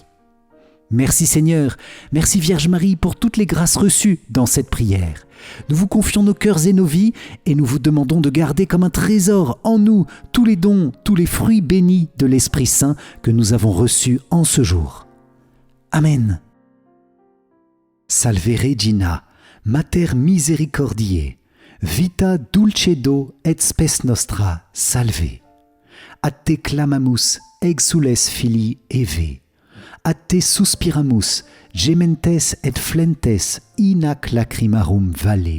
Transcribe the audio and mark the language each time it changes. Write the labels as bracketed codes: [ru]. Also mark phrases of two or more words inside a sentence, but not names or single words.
[fr] Merci Seigneur, merci Vierge Marie pour toutes les grâces reçues dans cette prière. Nous vous confions nos cœurs et nos vies et nous vous demandons de garder comme un trésor en nous tous les dons, tous les fruits bénis de l'Esprit Saint que nous avons reçus en ce jour. Amen. [la] Salve Regina, Mater Misericordiae, vita dulcedo et spes nostra, salve. A te clamamus, exules filii Eve. A te suspiramus, gementes et flentes in ac lacrimarum valle.